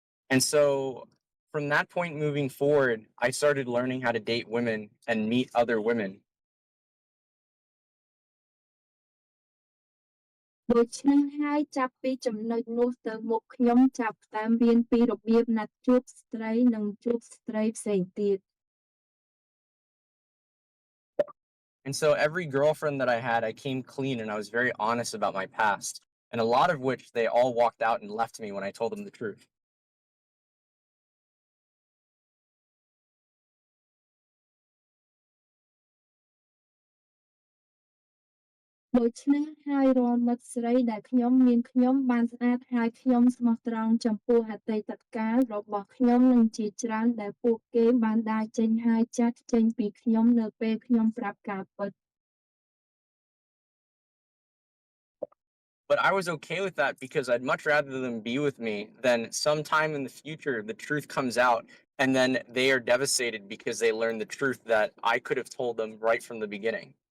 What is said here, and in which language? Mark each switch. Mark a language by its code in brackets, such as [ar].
[en] And so from that point moving forward, I started learning how to date women and meet other women. [km] ដូច្នេះហើយចាប់ពីចំណុចនោះទៅមុខខ្ញុំចាប់ផ្ដើមរៀនពីរបៀបណាត់ជួបស្ត្រីនិងជួបស្ត្រីផ្សេងទៀត [en] And so every girlfriend that I had, I came clean and I was very honest about my past. And a lot of which they all walked out and left me when I told them the truth. [km] ដូច្នេះហើយរាល់មិត្តស្រីដែលខ្ញុំមានខ្ញុំបានស្អាតហើយខ្ញុំស្មោះត្រង់ចំពោះអតីតកាលរបស់ខ្ញុំនិងជាច្រើនដែលពួកគេបានដើរចេញហើយចាត់ចេញពីខ្ញុំនៅពេលខ្ញុំប្រាប់ការពិត [en] But I was okay with that because I'd much rather them be with me than sometime in the future the truth comes out and then they are devastated because they learn the truth that I could have told them right from the beginning.